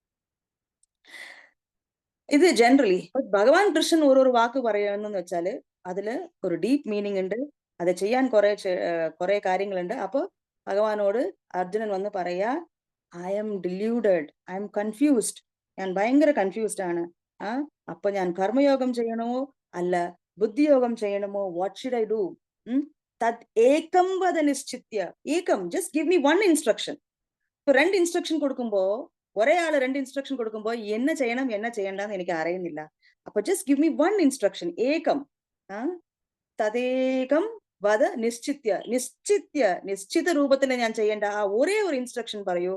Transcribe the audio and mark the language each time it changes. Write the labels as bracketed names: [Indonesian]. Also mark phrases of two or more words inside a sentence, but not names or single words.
[Malayalam] ഇത് ജനറലി ഭഗവാൻ കൃഷ്ണൻ ഓരോരോ വാക്ക് പറയുന്നെന്ന് വെച്ചാല് അതില് ഒരു [English] deep meaning [Malayalam] ഉണ്ട്, അത് ചെയ്യാൻ കുറെ കാര്യങ്ങളുണ്ട്. അപ്പൊ ഭഗവാനോട് അർജുനൻ വന്ന് പറയാ, [English] I am deluded, I am confused, [Malayalam] ഞാൻ ഭയങ്കര കൺഫ്യൂസ്ഡ് ആണ്. അപ്പൊ ഞാൻ കർമ്മയോഗം ചെയ്യണമോ അല്ല ബുദ്ധിയോഗം ചെയ്യണമോ, [English] What should I do? [Sanskrit] തത് ഏകം വദ നിശ്ചിത്യ. ഏകം, [English] just give me one instruction. [Malayalam] ഇപ്പൊ 2 ഇൻസ്ട്രക്ഷൻ കൊടുക്കുമ്പോ, ഒരേ ആള് 2 ഇൻസ്ട്രക്ഷൻ കൊടുക്കുമ്പോ എന്ന ചെയ്യണം എന്ന ചെയ്യണ്ടെന്ന് എനിക്ക് അറിയുന്നില്ല. അപ്പൊ [English] just give me one instruction, [Malayalam] ഏകം. [Sanskrit] തദേകം വദ നിശ്ചിത്യ. [Malayalam] നിശ്ചിത രൂപത്തിൽ ഞാൻ ചെയ്യേണ്ട ആ ഒരേ ഒരു ഇൻസ്ട്രക്ഷൻ പറയൂ.